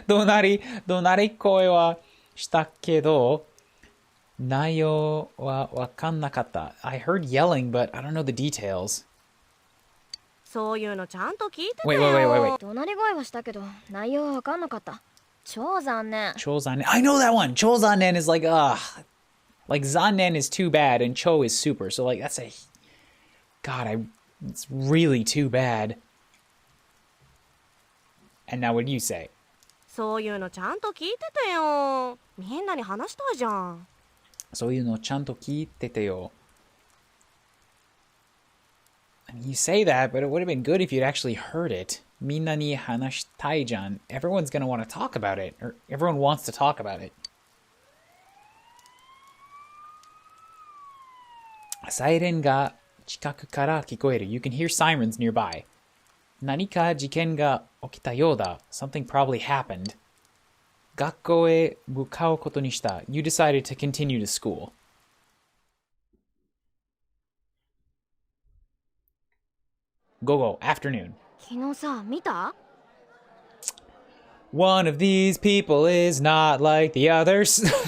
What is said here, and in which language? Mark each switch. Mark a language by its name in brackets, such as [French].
[Japanese] 怒鳴り声はしたけど、内容はわかんなかった. [English] I heard yelling, but I don't know the details. [Japanese] そういうのちゃんと聞いてた [English] Wait. [Japanese] よ。怒鳴り声はしたけど、内容は分かんなかった。超残念。 [English] Chozanen. I know that one. Chozanen is like, like Zanen is too bad and Cho is super. So like that's a, God, it's really too bad. And now what do you say? [Japanese] そういうのちゃんと聞いててよ。みんなに話したいじゃん。そういうのちゃんと聞いててよ。 [English] You say that, but it would have been good if you'd actually heard it. [Japanese] みんなに話したいじゃん. [English] Everyone's gonna want to talk about it. Or everyone wants to talk about it. [Japanese] サイレンが近くから聞こえる. [English] You can hear sirens nearby. [Japanese] 何か事件が起きたようだ. [English] Something probably happened. [Japanese] 学校へ向かうことにした. [English] You decided to continue to school. [Japanese] 午後 afternoon. 昨日さ、見た？ [English] One of these people is not like the others.